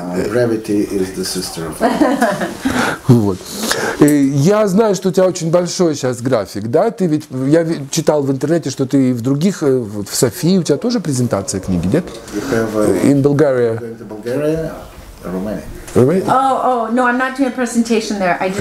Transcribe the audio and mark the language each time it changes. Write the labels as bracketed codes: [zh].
[en] Brevity is the sister of [ru] Вот. Я знаю, что у тебя очень большой сейчас график, да? Ты ведь, я читал в интернете, что ты в других, в Софии, у тебя тоже презентация книги, нет? [en] In Bulgaria. Bulgaria, Romania. Oh, no, I'm not doing a presentation there.